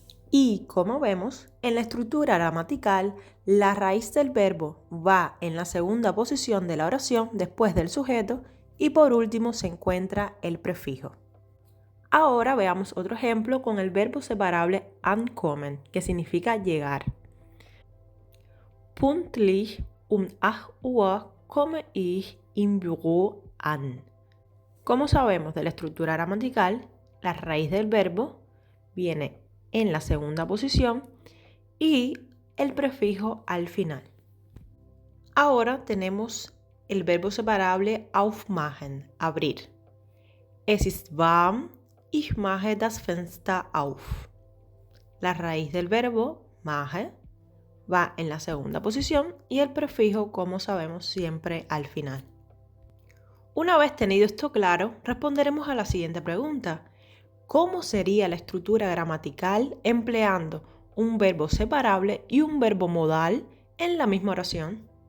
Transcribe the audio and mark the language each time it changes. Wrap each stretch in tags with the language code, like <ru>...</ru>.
<es>Y como vemos, en la estructura gramatical, la raíz del verbo va en la segunda posición de la oración después del sujeto y por último se encuentra el prefijo. Ahora veamos otro ejemplo con el verbo separable ankommen, que significa llegar.</es> <de>Pünktlich um 8 Uhr komme ich im Büro an.</de> <es>Como sabemos de la estructura gramatical, la raíz del verbo viene en la segunda posición y el prefijo al final. Ahora tenemos el verbo separable aufmachen, abrir.</es> <de>Es ist warm, ich mache das Fenster auf.</de> <es>La raíz del verbo mache va en la segunda posición y el prefijo, como sabemos, siempre al final. Una vez tenido esto claro, responderemos a la siguiente pregunta. ¿Cómo sería la estructura gramatical empleando un verbo separable y un verbo modal en la misma oración?</es>